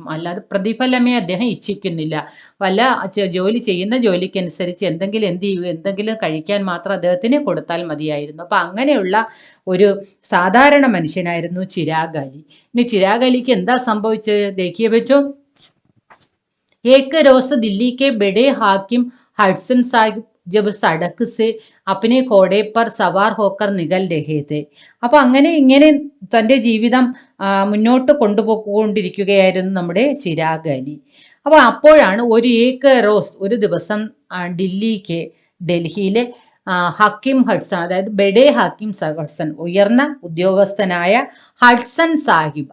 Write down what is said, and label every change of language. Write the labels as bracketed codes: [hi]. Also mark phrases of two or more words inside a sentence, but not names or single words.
[ml] അല്ലാതെ പ്രതിഫലമേ അദ്ദേഹം ഇച്ഛിക്കുന്നില്ല. ജോലി ചെയ്യുന്ന ജോലിക്കനുസരിച്ച് എന്തെങ്കിലും കഴിക്കാൻ മാത്രം അദ്ദേഹത്തിന് കൊടുത്താൽ മതിയായിരുന്നു. അപ്പം അങ്ങനെയുള്ള ഒരു സാധാരണ മനുഷ്യനായിരുന്നു ചിരാഗ് അലി. ഇനി ചിരാഗ് അലിക്ക് എന്താ സംഭവിച്ചത്? ദേഖിയെ വെച്ചോ, [hi] एक रोज दिल्ली के बड़े हाकिम हडसन साഹിബ് जब सड़क से अपने घोड़े पर सवार होकर निकल रहे थे. [ml] അപ്പൊ അങ്ങനെ ഇങ്ങനെ തന്റെ ജീവിതം മുന്നോട്ട് കൊണ്ടുപോയിക്കൊണ്ടിരിക്കുകയായിരുന്നു നമ്മുടെ ചിരാഗ് അലി. അപ്പൊ അപ്പോഴാണ് ഒരു [hi] एक रोज़ [ml] ഒരു ദിവസം ഡൽഹിയിലെ ഹക്കിം ഹഡ്സൺ, അതായത് [hi] बड़े हाकिम [ml] ഹഡ്സൺ, ഉയർന്ന ഉദ്യോഗസ്ഥനായ ഹഡ്സൺ സാഹിബ്.